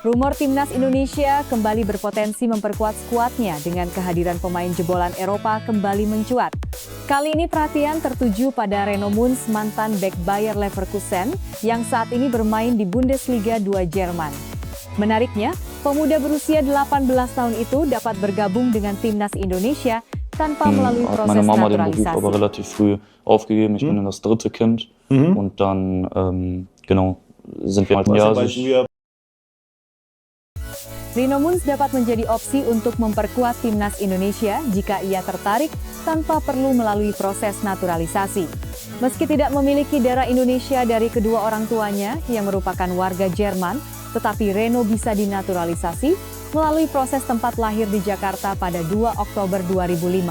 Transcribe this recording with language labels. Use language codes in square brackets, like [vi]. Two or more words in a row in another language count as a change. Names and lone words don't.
[id] Rumor timnas Indonesia kembali berpotensi memperkuat skuadnya dengan kehadiran pemain jebolan Eropa kembali mencuat. Kali ini perhatian tertuju pada Reno Munz, mantan bek Bayer Leverkusen yang saat ini bermain di Bundesliga 2 Jerman. Menariknya, pemuda berusia 18 tahun itu dapat bergabung dengan timnas Indonesia tanpa melalui [de] Hat [id] proses [de] meine Mama den Beruf [id] naturalisasi. [de] aber relativ früh aufgegeben. Ich bin dann das dritte Kind und dann sind wir [id] Reno Munz dapat menjadi opsi untuk memperkuat timnas Indonesia jika ia tertarik tanpa perlu melalui proses naturalisasi. Meski tidak memiliki darah Indonesia dari kedua orang tuanya yang merupakan warga Jerman, tetapi Reno bisa dinaturalisasi melalui proses tempat lahir di Jakarta pada 2 Oktober 2005.